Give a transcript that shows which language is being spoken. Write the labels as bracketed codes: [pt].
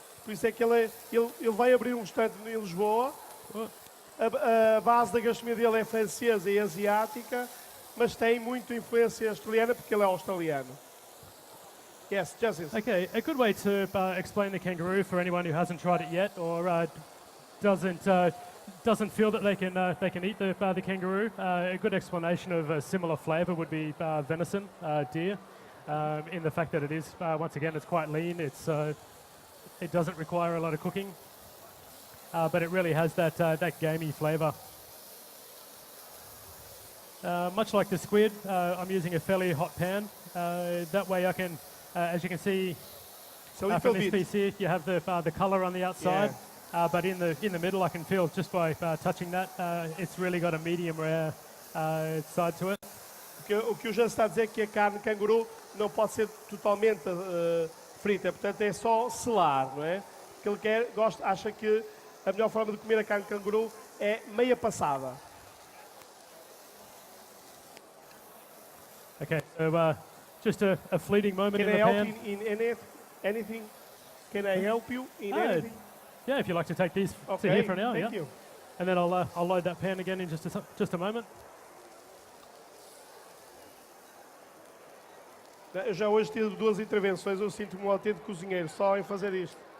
[pt] Por isso é que ele vai abrir um restaurante em Lisboa. A base da gastronomia dele é francesa e asiática, mas tem muita influência australiana porque ele é australiano. [en] Yes, Justin. Okay, a good way to explain the kangaroo for anyone who hasn't tried it yet or doesn't feel that they can eat the kangaroo. A good explanation of a similar flavour would be venison, deer, in the fact that it is once again it's quite lean. It doesn't require a lot of cooking, but it really has that gamey flavour. Much like the squid, I'm using a fairly hot pan. That way I can, as you can see, from this piece here, you have the colour on the outside. Yeah. But in the middle, I can feel just by touching that, it's really got a medium rare side to it. [pt] O que o Jean está a dizer é que a carne de canguru não pode ser totalmente frita, portanto é só selar, não é? O que ele acha que a melhor forma de comer a carne de canguru é meia passada. [en] Okay, so just a fleeting moment in the pan. Can I help you in anything? Can I help you in anything? Yeah, if you'd like to take these to here for now, thank you. And then I'll load that pan again in just a moment. [pt] Eu já hoje tive 2 intervenções, eu sinto-me um autêntico cozinheiro só em fazer isto.